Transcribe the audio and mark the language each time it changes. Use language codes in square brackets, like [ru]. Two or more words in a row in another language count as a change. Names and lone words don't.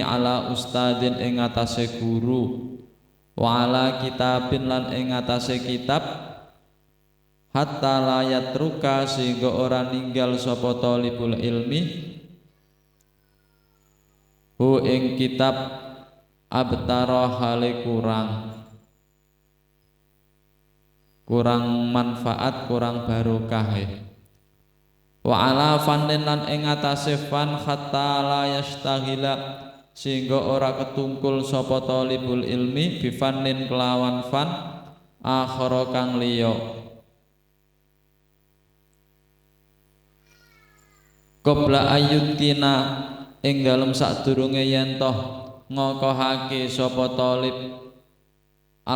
[ar] ala ustadin [jv] ing atase guru [ar] wa ala kitabin [jv] lan ing atase kitab [ar] hatta la yatruka [jv] sehingga ora ninggal sapa [ar] talibul ilmi hu [jv] ing kitab abtara hale kurang manfaat, kurang barokah. [ar] Wa ala fannin [jv] lan ing atase fan [ar] hatta la yastaghila [jv] sehingga ora ketungkul sapa [ar] talibul ilmi bi fannin [jv] kelawan fan akhara kang liya [ar] qabla ayyutina [jv] ing dalem sadurunge yen toh ngokohake sapa talib al